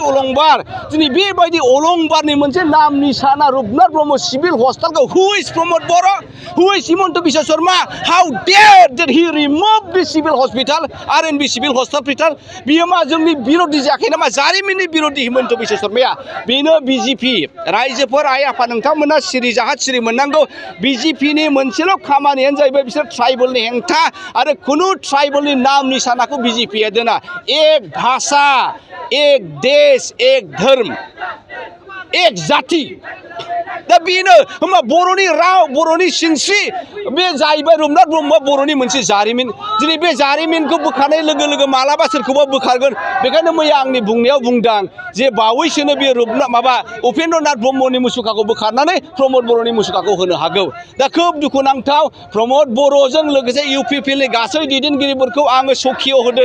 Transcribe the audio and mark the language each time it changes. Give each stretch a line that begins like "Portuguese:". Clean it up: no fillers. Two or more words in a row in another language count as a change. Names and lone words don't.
Bodo: अलंबार दिनै बेबायदि अलंबारनि मोनसे नाम निशाना रुपनाथ ब्रह्म सिभिल हस्पिटालखौ
English: who is Pramod Boro who is Himanta Biswa Sarma how dare did he remove this civil hospital
Bodo: आरएनबि सिभिल हस्पिटाल बियो मा जोंनि बिर'धि जायाखै नामा जारिमिननि बिर'धि हिमन्त बिश्व शर्माया बेनो बिजेपि रायजोफोर आइ आफा नोंथांमोना सिरि जाहाथ सिरि मोननांगौ बिजेपिनि मोनसेल' खामानियानो जाहैबाय बिसोर ट्राइबेलनि हेंथा आरो खुनु ट्राइबेलनि नाम निशानाखौ बिजेपिया दोना
Hindi: एक भाषा एक देश एक धर्म एक जाति
Bodo: दा बेनो होमबा बर'नि राव बर'नि सिनस्रि बे जाहैबाय रुपनाथ ब्रह्मआ बर'नि मोनसे जारिमिन दिनै बे जारिमिनखौ बोखारनाय लोगो लोगो मालाबा सोरखौबा बोखारगोन बेखायनो मैया आंनि बुंनायाव बुंदां जे बावैसोनो बे उपेन्द्रनाथ ब्रह्मनि मुसुखाखौ बोखारनानै प्रमद बर'नि मुसुखाखौ होनो हागौ दा खोब दुखुनांथाव प्रमद बर'जों लोगोसे इउपिपिएलनि गासै दैदेनगिरिफोरखौ आङो सखियाव होदों